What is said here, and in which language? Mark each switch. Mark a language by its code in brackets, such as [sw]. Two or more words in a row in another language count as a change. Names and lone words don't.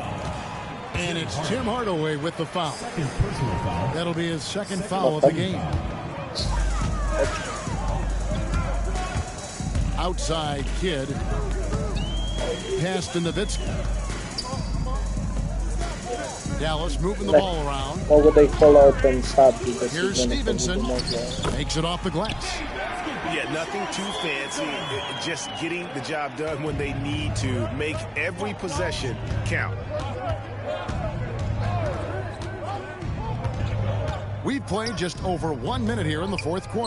[en] And it's Tim Hardaway with the foul. That'll be his second foul of the game. outside Kidd. Pass to Nowitzki. Dallas moving the ball around. [sr] Mogu da ih [en] follow up and stop. Here's Stevenson. Makes it off the glass. Yeah, nothing too fancy. Just getting the job done when they need to. Make every possession count. We've played just over 1 minute here in the fourth quarter.